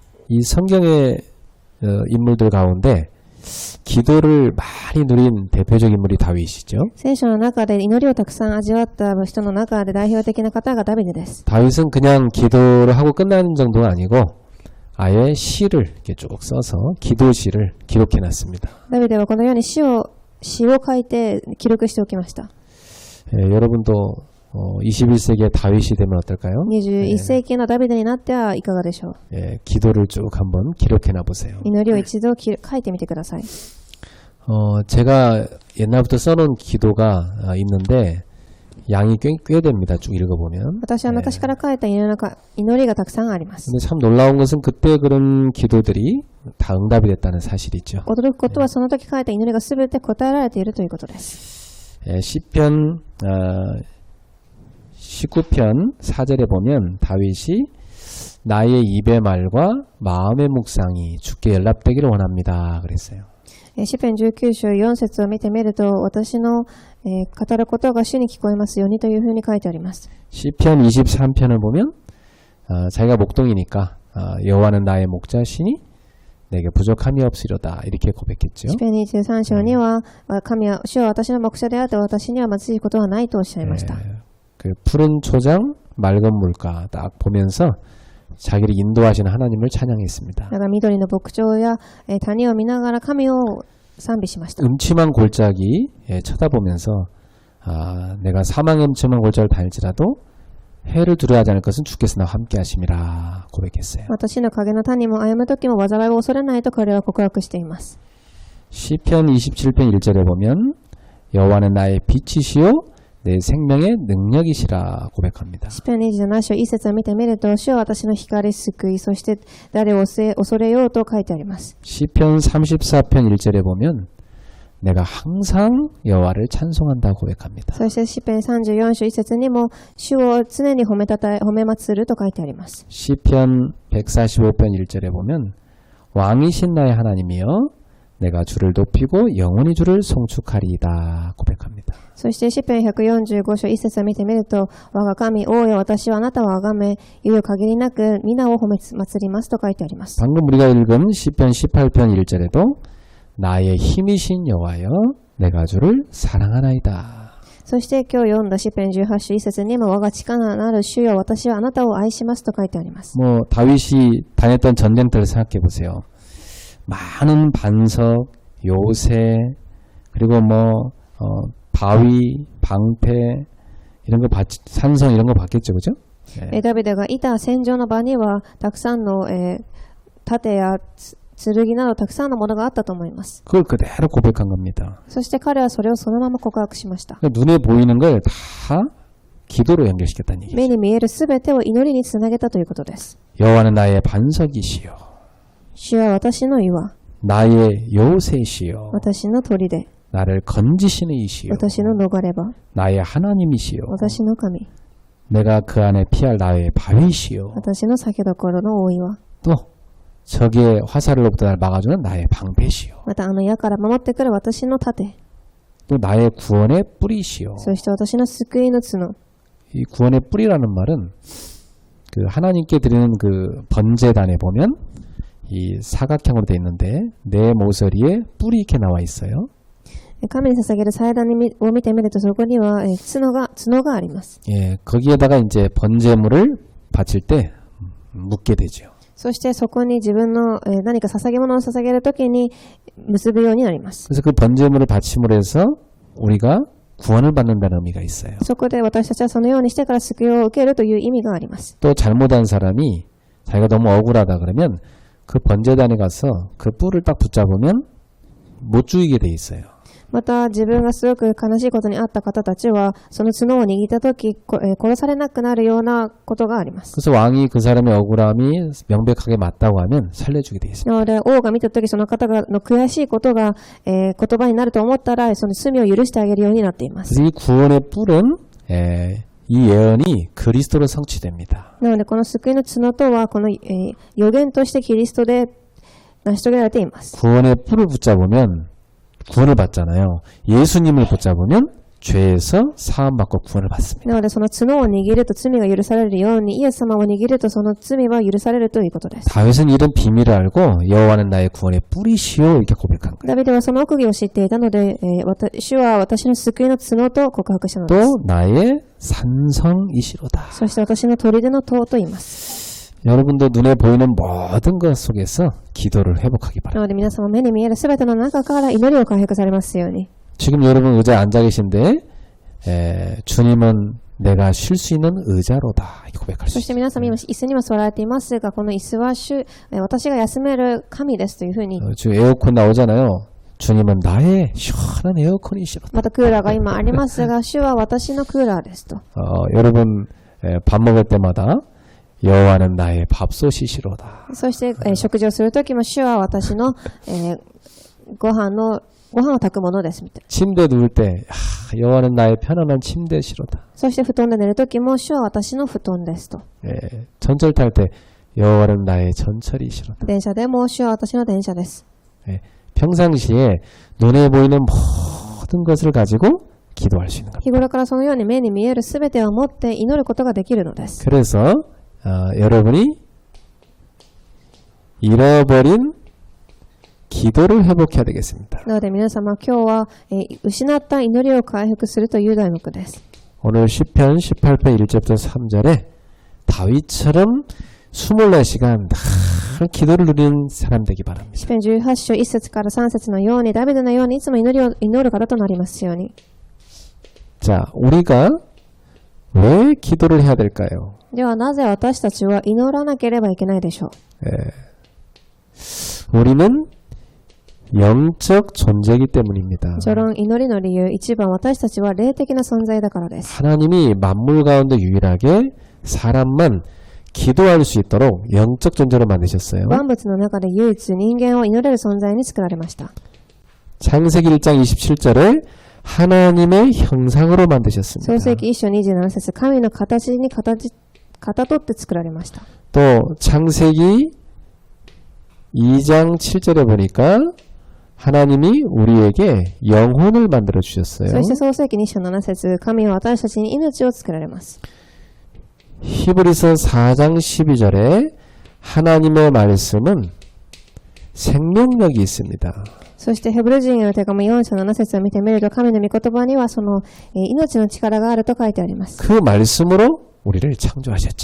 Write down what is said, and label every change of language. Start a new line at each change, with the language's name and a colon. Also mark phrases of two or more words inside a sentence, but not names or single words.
Korean: 이 성경의 인물들 가운데 기도를 많이 누린 대표적 인물이 다윗이죠.
Japanese: 聖書の中で祈りをたくさん味わった人の中で代表的な方がダビデです。
Korean: 다윗은 그냥 기도를 하고 끝나는 정도가 아니고 아예 시를 이렇게 쭉 써서 기도시를 기록해놨습니다.
Japanese: ダビデはこのように詩を書いて記録しておきました。
Korean: 여러분도 21세기의 다윗이 되면 어떨까요?
Japanese: 21 世紀のダビデになってはいかがでしょう。
Korean: 기도를 쭉 한번 기록해놔 보세요.
Japanese: 祈りを一度書いてみてください。
Korean: 제가 옛날부터 써놓은 기도가 있는데 양이 꽤 됩니다. 쭉 읽어보면.
Japanese: 私は昔から書いた祈りがたくさんあります。
Korean: 근데 참 놀라운 것은 그때 그런 기도들이 다 응답이 됐다는 사실이죠.
Japanese: 驚くことはその時書いた祈りが全て答えられているということです。
Korean: 시편 19편 4절에 보면 다윗이 나의 입의 말과 마음의 묵상이 주께 연락되기를 원합니다. 그랬어요.
Japanese: 詩編19章4節を見てみると、私の語ることが主に聞こえますようにというふうに書いてあります。
Korean: 시편 23편을 보면 자기가 목동이니까 여호와는 나의 목자시니 내게 부족함이 없으리로다 이렇게 고백했죠.
Japanese: 詩編23章には、主は私の牧者であって私には貧しいことはないとおっしゃいました。
Korean: 그 푸른 초장, 맑은 물가 딱 보면서 자기를 인도하시는 하나님을 찬양했습니다.
Japanese: だから緑の牧場や谷を見ながら神を賛美しました。
Korean: 음침한 골짜기 쳐다보면서 내가 사망의 음침한 골짜기를 다닐지라도 해를 두려워하지 않을 것은 주께서 나와 함께 하심이라 고백했어요.
Japanese: 私の影の谷も歩む時も災いを恐れないと彼は告白しています。
Korean: 시편 27편 1절에 보면 여호와는 나의 빛이시요 내 생명의 능력이시라 고백합니다.
Japanese: 詩編27章1節を見てみると、主は私の光、救い、そして誰を恐れようと書いてあります。
Korean: 시편 34편 1절에 보면 내가 항상 여호와를 찬송한다 고백합니다.
Japanese: そして詩編34章1節にも、主を常に褒め祀ると書いてあります。
Korean: 시편 145편 1절에 보면 왕이신 나의 하나님이여 내가 주를 높이고 영원히 주를 송축하리이다 고백합니다.
Japanese: そして詩編145章1節を見てみると、我が神、王よ、私はあなたを崇め、猶予限りなく皆を褒め祀りますと書いてあります。
Korean: 방금 우리가 읽은 시편 18편 1절에도 나의 힘이신 여호와여 내가 주를 사랑하나이다.
Japanese: そして今日読んだ詩編18章1節にも、我が力なる主よ、私はあなたを愛しますと書いてあります。
Korean: 뭐 다윗이 다녔던 전쟁터를 생각해 보세요. 많은 반석, 요새 그리고 바위, 방패 이런 거 산성 이런 거 봤겠죠, 그죠?
Japanese: ダビデがいた戦場の場にはたくさんの盾や剣などたくさんのものがあったと思います。
Korean: 그걸 그대로 고백한 겁니다.
Japanese: そして彼はそれをそのまま告白しました。
Korean: 눈에 보이는 걸 다 기도로 연결시켰다는 얘기죠.
Japanese: 目に見えるすべてを祈りにつなげたということです。
Korean: 여호와는 나의 반석이시요
Japanese: 主は私の岩、
Korean: 나의 요새시요
Japanese: 私の砦、
Korean: 나를 건지시는 이시요
Japanese: 私の逃れ場、
Korean: 나의 하나님이시요
Japanese: 私の神、
Korean: 내가 그 안에 피할 나의 바위시요
Japanese: 私の酒どころの大岩、
Korean: 또 적의 화살로부터 날 막아주는 나의 방패시요
Japanese: また矢から守ってくる私の盾、
Korean: 또 나의 구원의 뿌리시요
Japanese: そして私の救いの角。
Korean: 이 구원의 뿌리라는 말은 그 하나님께 드리는 그 번제단에 보면 이 사각형으로 되어 있는데 내 모서리에 뿔이 이렇게 나와 있어요.
Japanese: 神に捧げる祭壇を見てみると、そこには角があります。
Korean: 예, 거기에다가 이제 번제물을 바칠 때 묶게 되죠.
Japanese: そしてそこに自分の何か捧げ物を捧げるときに結ぶようになります。
Korean: 그래서 그 번제물을 바침으로 해서 우리가 구원을 받는다는 의미가 있어요.
Japanese: そこで私たちはそのようにしてから救いを受けるという意味があります。
Korean: 또 잘못한 사람이 자기가 너무 억울하다 그러면 그 번제단에 가서 그 뿔을 딱 붙잡으면 못 죽이게 돼 있어요.
Japanese: また自分がすごく悲しいことにあった方たちは、その角を握ったとき殺されなくなるようなことがあります。
Korean: 그래서 왕이 그 사람의 억울함이 명백하게 맞다고 하면 살려주게 돼 있습니다.
Japanese: なので王が見たとき、その方の悔しいことが言葉になると思ったら、その罪を許してあげるようになっています。
Korean: 그래서 이 구원의 뿔은 이 예언이 그리스도로 성취됩니다.
Japanese: なのでこの救いの角とはこの予言としてキリストで成し遂げられています。
Korean: 구원의 뿔을 붙잡으면 구원을 받잖아요. 예수님을 붙잡으면 죄에서 사함받고 구원을 받습니다.
Japanese: なのでその角を握ると罪が許されるようにイエス様を握るとその罪は許されるということです。
Korean: 다윗은 이런 비밀을 알고 여호와는 나의 구원의 뿌리시오 이렇게 고백한 거예요.
Japanese: ダビデはその奥義を知っていたので、主は私の救いの角と告白したのです。
Korean: 또 나의 산성이시로다.
Japanese: そして私の砦の塔と言います。
Korean: 여러분도 눈에 보이는 모든 것 속에서 기도를 회복하기
Japanese: な
Korean: 바랍니다.
Japanese: ので皆様目に見えるすべての中から祈りを回復されますように。
Korean: 지금 여러분 의자에 앉아 계신데 주님은 내가 쉴 수 있는 의자로다 이렇게 고백할 수
Japanese: そして
Korean: 있어요.
Japanese: 皆様今椅子にも座られていますが、この椅子は私が休める神ですというふうに、
Korean: 지금 에어컨 나오잖아요. 주님은 나의 시원한 에어컨이시로다.
Japanese: またクーラーが今ありますが、主は私のクーラーですと。
Korean: 여러분 밥 먹을 때마다 여호와는 나의 밥솥이시로다.
Japanese: そして、食事をするときも主は私の、ご飯を炊くものですみたいな。
Korean: 침대 누울 때 여호와는 나의 편안한 침대시로다.
Japanese: そして布団で寝るときも主は私の布団ですと。
Korean: 전철 탈 때 여호와는 나의 전철이시로다.
Japanese: 電車でも主は私の電車です。
Korean: 평상시에 눈에 보이는 모든 것을 가지고 기도할 수 있는 겁니다.
Japanese: 日頃からそのように目に見えるすべてを持って祈ることができるのです。
Korean: 그래서 여러분이 잃어버린 기도를 회복해야 되겠습니다.
Japanese: なので皆様今日は、失った祈りを回復するという題目です。
Korean: 오늘 시편 18편 1절부터 3절에 다윗처럼 24시간 늘 기도를 누리는 사람 되기 바랍니다.
Japanese: 詩篇18章1節から3節のようにダビデのようにいつも祈る方となりますように。
Korean: 자, 우리가 왜 기도를 해야 될까요?
Japanese: ではなぜ私たちは祈らなければいけないでしょう。
Korean: 우리는 영적 존재이기 때문입니다.
Japanese: 序論祈りの理由一番私たちは霊的な存在だからです。
Korean: 하나님이 만물 가운데 유일하게 사람만 기도할 수 있도록 영적 존재로 만드셨어요.
Japanese: 万物の中で唯一人間を祈れる存在に作られました。
Korean: 창세기 1장 27절에 하나님의 형상으로 만드셨습니다.
Japanese: 創世記1章27節神の形にかたどって作られました。
Korean: 또 창세기 2장 7절에 보니까 하나님이 우리에게 영혼을 만들어 주셨어요.
Japanese: そして創世記2章7節神は私たちに命を作られます。
Korean: 히브리서 4장 12절에 하나님의 말씀은 생명력이 있습니다.
Japanese: そしてヘブル人への手紙4章7節を見てみると神の御言葉にはその、命の力があると書いてあります。
Korean: 그 말씀으로 우리를 창조하셨죠.